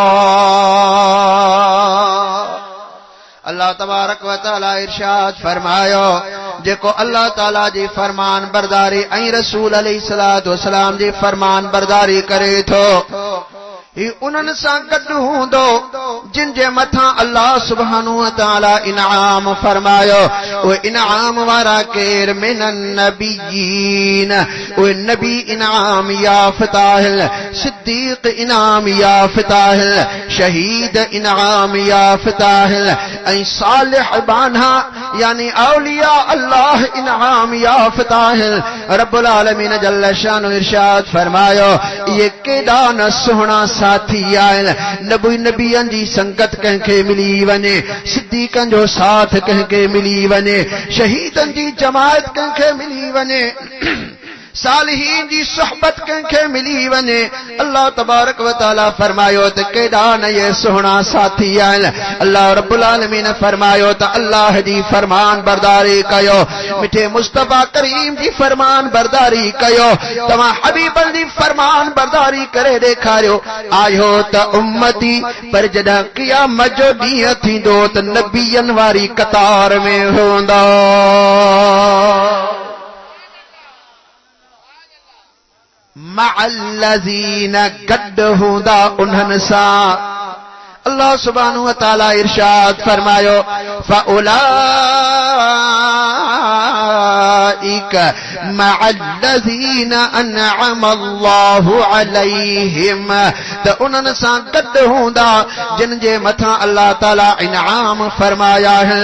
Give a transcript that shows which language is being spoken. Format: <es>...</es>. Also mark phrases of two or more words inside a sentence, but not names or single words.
<ar>الله تبارك وتعالى</ar> <sd>इरशाद फरमायो जेको अल्लाह ताला जी फरमान बरदारी ऐं रसूल</sd> <ar>عليه الصلاة والسلام</ar> <sd>जी फरमान बरदारी करे थो ही उन्हनि सां गॾु हूंदो जिन जे मथां</sd> <ar>الله سبحانه وتعالى</ar> <sd>इनाम फरमायो। उहे इनाम वारा केर</sd> <ar>من النبيين,</ar> <sd>उहे नबी इनाम याफ़्ता आहिन, सिद्दीक़ इनाम याफ़्ता आहिन, शहीद इनाम याफ़्ता आहिन ऐं सालिह बाना यानी औलिया अल्लाह इनाम याफ़्ता आहिन।</sd> <ar>رب العالمين جل شأنه</ar> <sd>इरशाद फरमायो ये केॾा न सुहिणा साथी आहिन। नबियनि जी संगत कंहिंखे मिली वञे, सिद्दीक़नि जो साथ कंहिंखे मिली वञे, शहीदनि जी जमायत कंहिंखे मिली वञे, सालिहीन जी सोहबत कंहिंखे मिली वञे।</sd> <ar>الله تبارك وتعالى</ar> <sd>फरमायो त केॾा न ये सुहिणा साथी आहिनि।</sd> <ar>الله رب العالمين</ar> <sd>फरमायो त अल्लाह जी फरमान बरदारी कयो, मिठे मुस्तफा करीम जी फरमान बरदारी कयो, तव्हां हबीबन जी फरमान बरदारी करे ॾेखारियो। आयो त उम्मती पर जॾहिं क़यामत जो ॾींहुं थींदो त नबियनि वारी कतार में हूंदा। मअल्लज़ीन गॾु हूंदा उन्हनि सां।</sd> <ar>الله سبحانه وتعالى</ar> <sd>इरशाद फरमायो</sd> <ar>فأولئك مع الذين أنعم الله عليهم</ar> <sd>त उन्हनि सां गॾु हूंदा जिन जे मथां अल्लाह ताला इनाम फरमाया है।</sd>